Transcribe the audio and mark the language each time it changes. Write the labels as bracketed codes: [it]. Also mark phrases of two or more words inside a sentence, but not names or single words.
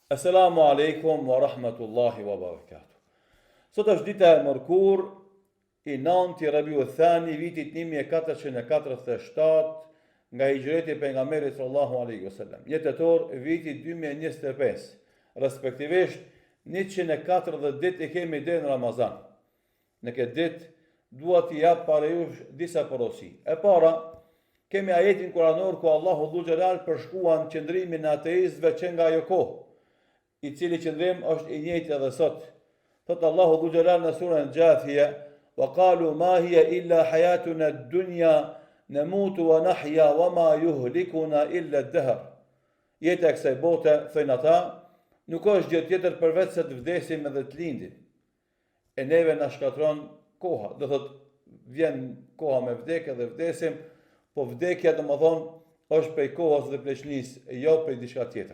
[ar] السلام عليكم ورحمة الله وبركاته. [sq] Sot është dita e mërkur I 9 Rabiu Thani vitit 1447 nga hijreti e pejgamberit [ar] صلى الله عليه وسلم. [sq] Jetetor vitit 2025, respektivisht 140 ditë I kemi deri në Ramazan. Në këtë ditë dua t'i jap para jush disa porosi. E para, kemi ajetin kuranor ku Allahu Dhu Xhelal përshkruan qëndrimin e ateistëve që nga ajo kohë, I cili qëndrim është I njëjti edhe sot. Thot Allahu Dhu Xhelal në surën Jathia: [ar] "وقالوا ما هي إلا حياتنا الدنيا نموت ونحيا وما يهلكنا إلا الدهر." [sq] Jeta e kësaj bote, thënë ata, nuk është gjë tjetër përveç se të vdesim edhe të lindim. E neve na shkatron koha. Do thot vjen koha me vdekje dhe vdesim, po vdekja domethënë është prej kohës dhe pleqnisë, jo prej diçka tjetër.